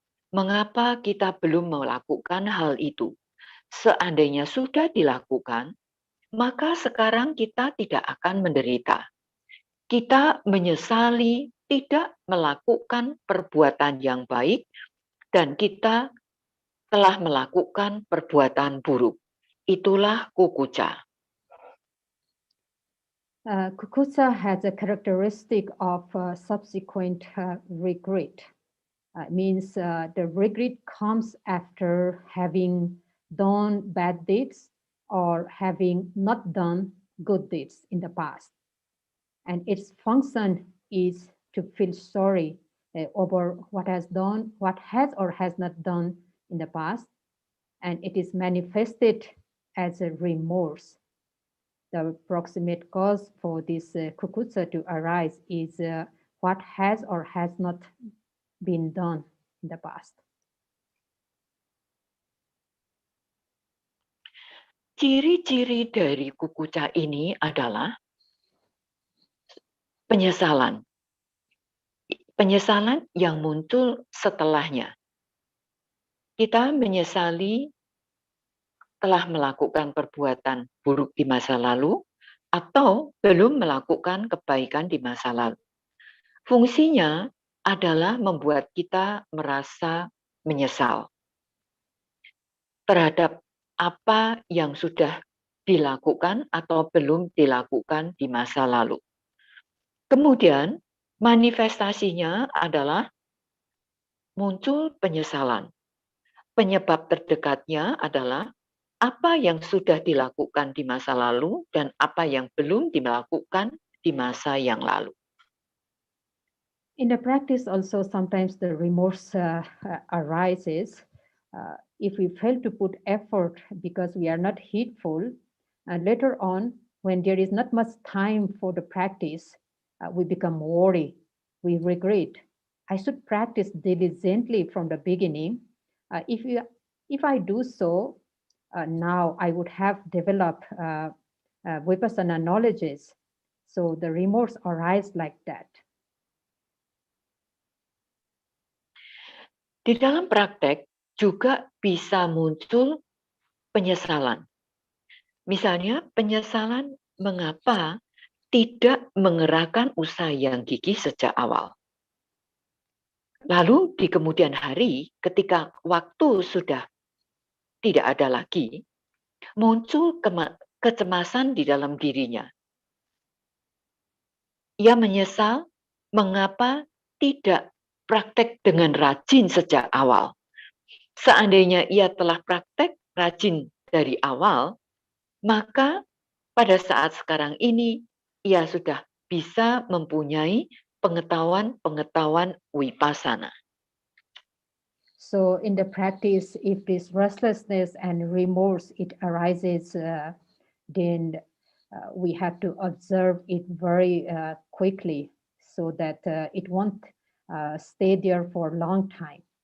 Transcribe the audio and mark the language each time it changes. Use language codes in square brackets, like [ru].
[id] Mengapa kita belum melakukan hal itu? Seandainya sudah dilakukan, maka sekarang kita tidak akan menderita. Kita menyesali tidak melakukan perbuatan yang baik dan kita telah melakukan perbuatan buruk. itulah kukuca. [en] Kukuca has a characteristic of subsequent regret. Means the regret comes after having done bad deeds or having not done good deeds in the past. And its function is to feel sorry over what has or has not done in the past. And it is manifested as a remorse. The proximate cause for this kukuca to arise is what has or has not been done in the past. [id] Ciri-ciri dari kukuca ini adalah penyesalan. Penyesalan yang muncul setelahnya. Kita menyesali telah melakukan perbuatan buruk di masa lalu atau belum melakukan kebaikan di masa lalu. Fungsinya adalah membuat kita merasa menyesal terhadap apa yang sudah dilakukan atau belum dilakukan di masa lalu. Kemudian manifestasinya adalah muncul penyesalan. Penyebab terdekatnya adalah apa yang sudah dilakukan di masa lalu dan apa yang belum dilakukan di masa yang lalu. [en] In the practice also sometimes the remorse arises if we fail to put effort because we are not heedful, and later on when there is not much time for the practice, we become worried, we regret. I should practice diligently from the beginning. If I do so, now I would have developed vipassana knowledges. So the remorse arises like that. [id] Di dalam praktek juga bisa muncul penyesalan. Misalnya penyesalan mengapa tidak mengerahkan usaha yang gigih sejak awal. Lalu di kemudian hari ketika waktu sudah tidak ada lagi, muncul kecemasan di dalam dirinya. Ia menyesal mengapa tidak praktek dengan rajin sejak awal. Seandainya ia telah praktek rajin dari awal, maka pada saat sekarang ini ia sudah bisa mempunyai pengetahuan vipassana. [en] So in the practice, if this restlessness and remorse, it arises, then we have to observe it very quickly so that it won't stay there for a long time.